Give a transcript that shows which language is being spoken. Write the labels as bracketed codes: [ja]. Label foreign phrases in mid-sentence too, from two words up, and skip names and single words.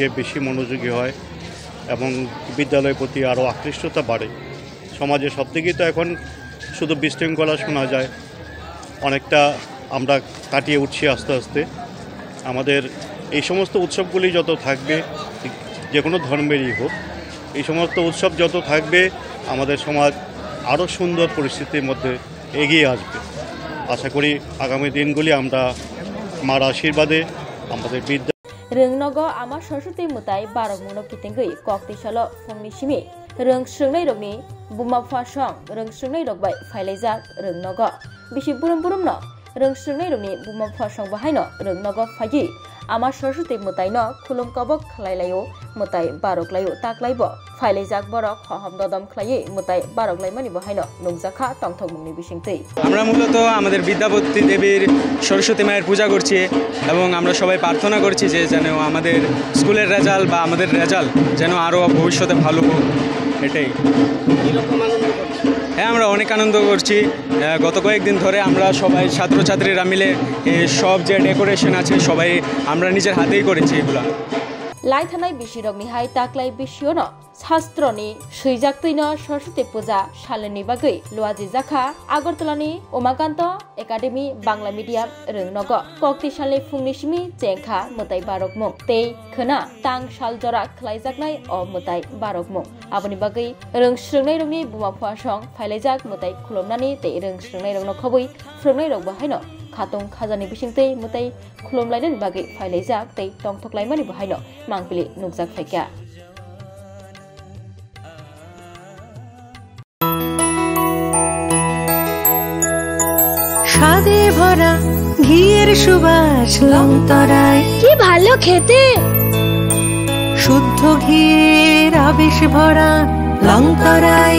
[bn] বেশি মনোযোগী হয় এবং বিদ্যালয়ের প্রতি আরও আকৃষ্টতা বাড়ে সমাজে সব দিকেই তো এখন শুধু বিশৃঙ্খলা শোনা যায় অনেকটা আমরা কাটিয়ে উঠছি আস্তে আস্তে আমাদের এই সমস্ত উৎসবগুলি যত থাকবে যে কোনো ধর্মেরই হোক এই সমস্ত উৎসব যত থাকবে আমাদের সমাজ আরও সুন্দর পরিস্থিতির মধ্যে এগিয়ে আসবে আশা করি আগামী দিনগুলি আমরা মার আশীর্বাদে আমাদের বিদ্যা [trp] rungnogo ama Saraswati mutai barok muno kitingui kokti salo phongni simi rung srungnai rokni buma phasong rung srungnai rok bai phailajak rungnogo bisi burum-burum no rung srungnai rokni buma phasong bahaino rungnogo phagi ama Saraswati mutai no khulum kobok khlailayo mutai barok layo taklaibo phailajak borok hahamdodam khlaiye mutai barok laimani bahaino nukjakha tongthokmungni bisingtei [bn] আমরা মূলত আমাদের বিদ্যাপতি দেবীর সরস্বতী মায়ের পূজা করছি এবং আমরা সবাই প্রার্থনা করছি যে যেন আমাদের স্কুলের রেজাল্ট বা আমাদের রেজাল্ট যেন আরও ভবিষ্যতে ভালো হোক এটাই হ্যাঁ আমরা অনেক আনন্দ করছি গত কয়েকদিন ধরে আমরা সবাই ছাত্রছাত্রীরা মিলে সব যে ডেকোরেশন আছে সবাই আমরা নিজের হাতেই করেছি এগুলো [trp] লাইথানাই বিশিরগনি হাই তাকলাই বিশিয়নো শাস্ত্রনি সৈজাকতৈন সরস্বতী পূজা সালেনি বাগৈ লুয়াজি জাখা আগরতলানি উমাকান্ত একাডেমি বাংলা মিডিয়াম রংনগ কক্তি সালে ফুংনিসিমি চেংখা মুতাই বারকমুং তেই খনা তাং সালজরা খ্লাইজাকনাই অ মুতাই বারকমুং আবনি বাগৈ রংস্রংনাই রংনি বুমা ফুয়াসং ফাইলাইজাক মুতাই খুলমনানি তেই রংস্রংনাই রংনো খবৈ फ्रंनाय रग बाहायनो खातुं खाजानि बिसिंतै मुताय खुलुमलायनायनि बागै फायलायजाक तै टंथकलायमानि बाहायनो मांपिलि नुकजाक फायका [bn] স্বাদে ভরা ঘিয়ের সুবাস লংতরায় কি ভালো খেতে শুদ্ধ ঘিয়ের আবেশ ভরা লংতরায়